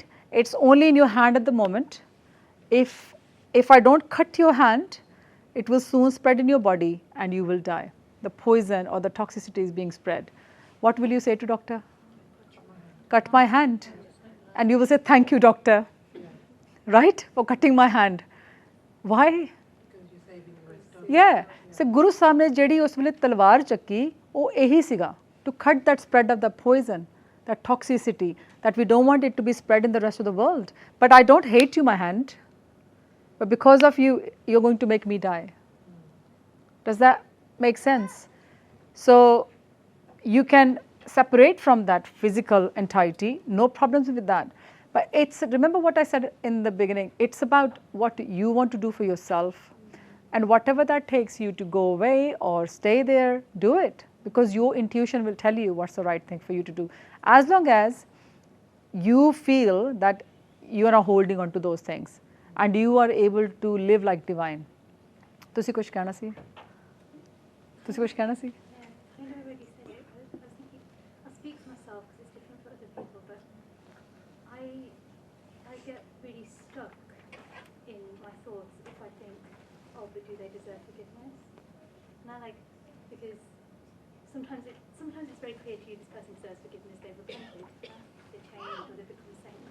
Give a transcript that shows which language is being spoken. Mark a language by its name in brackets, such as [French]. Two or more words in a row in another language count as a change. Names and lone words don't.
[English] It's only in your hand at the moment. If I don't cut your hand, it will soon spread in your body and you will die. The poison or the toxicity is being spread. What will you say to doctor? Cut my hand. And you will say, thank you doctor, right, for cutting my hand. Why? Yeah. [Punjabi] So Guru Sahib ne ਜਿਹੜੀ ਉਸ ਵੇਲੇ ਤਲਵਾਰ ਚੱਕੀ ਉਹ ਇਹੀ ਸੀਗਾ, [English] to cut that spread of the poison, that toxicity, that we don't want it to be spread in the rest of the world. But I don't hate you, my hand, but because of you, you're going to make me die. Does that make sense? So you can separate from that physical entity, no problems with that. But it's, remember what I said in the beginning, it's about what you want to do for yourself. And whatever that takes you to go away or stay there, do it. Because your intuition will tell you what's the right thing for you to do. As long as you feel that you are not holding on to those things and you are able to live like divine. [Punjabi] ਤੁਸੀਂ ਕੁਝ ਕਹਿਣਾ ਸੀ? ਤੁਸੀਂ ਕੁਝ ਕਹਿਣਾ ਸੀ? [English] I know what you said. I was thinking, I'll speak for myself because it's different for other people, but I get really stuck in my thoughts if I think, oh, but do they deserve forgiveness? And I like, because sometimes it's very clear to you this person deserves forgiveness, they've repented, they changed, or they've become a saint.